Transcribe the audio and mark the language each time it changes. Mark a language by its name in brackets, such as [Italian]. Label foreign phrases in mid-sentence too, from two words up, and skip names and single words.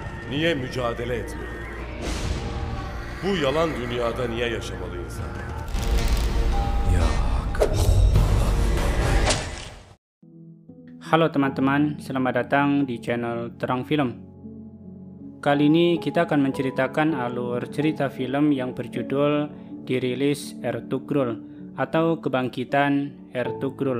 [Turkish] Niye mücadele etmeli? Bu yalan dünyada niye yaşamalı insan? [Indonesian] Halo teman-teman, selamat datang di channel Terang Film. Kali ini kita akan menceritakan alur cerita film yang berjudul Dirilis Ertugrul atau Kebangkitan Ertugrul.